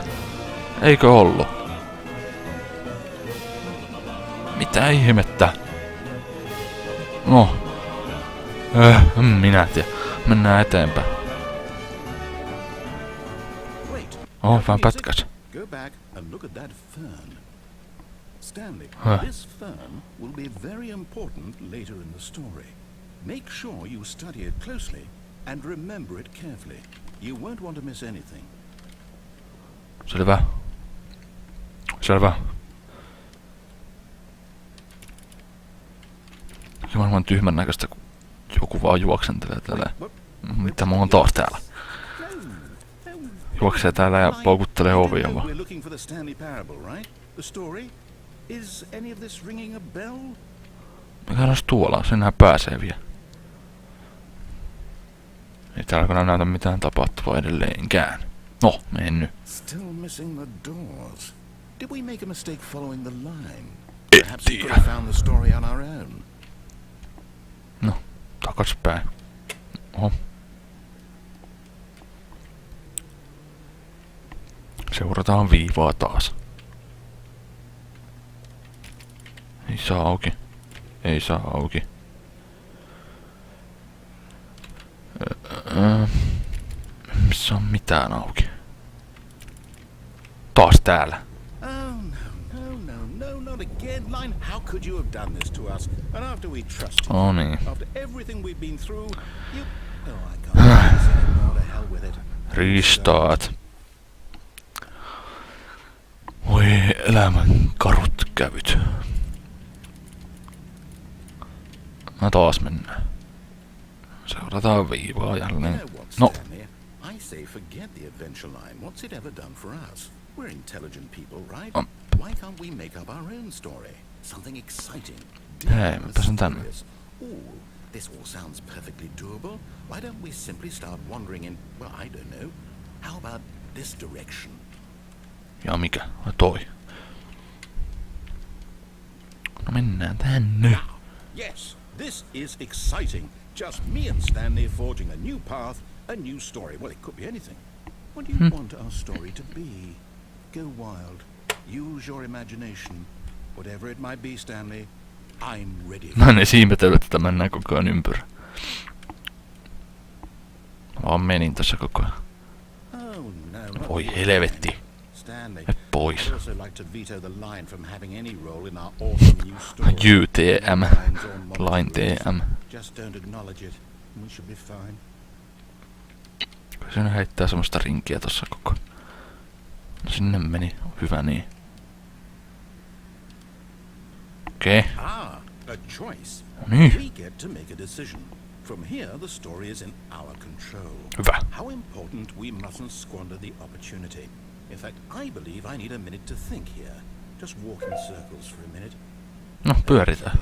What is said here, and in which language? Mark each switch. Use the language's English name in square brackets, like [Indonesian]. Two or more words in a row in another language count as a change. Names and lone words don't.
[Finnish] Eikö ollu? Mitä ihmettä? No. Minä tiedä. Mennään eteenpäin. Vähän pätkäs. [English] Go back and look at that fern. Stanley, this fern will be very important later in the story. Make sure you study it closely and remember it carefully. You won't want to miss anything. [Finnish] Selvä. Selvä. Se on varmaan tyhmän näköistä, kun joku vaan juoksentelee täällä. Mitä mulla on taas täällä? Juoksee täällä ja paukuttelee ovia vaan. [English] We're looking for the Stanley Parable, right? The story? Is any of this ringing a bell? [Finnish] Mikä olisi tuolla? Senhän pääsee vielä. Ei täällä kun näytä mitään tapahtuvaa edelleenkään. No, mennyt. [English] Still missing the doors. Did we make a mistake following the line? [Finnish] En [English] Perhaps we could [Finnish] tiedä. [English] have found the story on our own. [Finnish] No, takaspäin. Oho. Seurataan viivaa taas. Ei saa auki. Ei saa auki. Missä on mitään auki? Taas täällä. [English] Oh no, not again, Line. How could you have done this to us? And after we trusted you, [Finnish] Oh niin. [English] after everything we've been through, you... Oh, I can't do this anymore. To hell with it. Restart. [Finnish] Voi elämän karut kävyt. Mä taas mennään. Seurataan viivaa jälleen. [English] You know what, [Finnish] No, [English] Stanley? I say forget the adventure line. What's it ever done for us? We're intelligent people, right? Why can't we make up our own story? Something exciting. [Finnish] Hei, mä pääsen tänne. [English] Ooh, this all sounds perfectly doable. Why don't we simply start wandering in, well, I don't know. How about this direction? [Finnish] Ja mikä? Ai toi. No mennään tänne. [English] Yes, this is exciting. Just me and Stanley forging a new path, a new story. Well, it could be anything. What do you want our story to be? Go wild. Use your imagination. Whatever it might be, Stanley, I'm ready. [Finnish] Mä en edes ihmetellyt, että mennään koko ajan ympyrä. Mä vaan menin tässä koko ajan. [English] Oh no. [Finnish] Voi helvetti. [English] Stanley, [Finnish] Et pois. [English] I'd also like to veto the line from having any role in our awesome new story. JTM. Lines or monologues. Line TM. Just don't acknowledge it. We should be fine. [Finnish] Kyllä se heittää semmoista rinkiä tossa koko ajan. No sinne meni. Hyvä niin. Okei. [English] Ah, a choice. [Finnish] No niin. [English] We get to make a decision. From here, the story is in our control. [Finnish] Hyvä. [English] How important we mustn't squander the opportunity. In fact, I believe I need a minute to think here. Just walk in circles for a minute. [Finnish] No, pyöritään.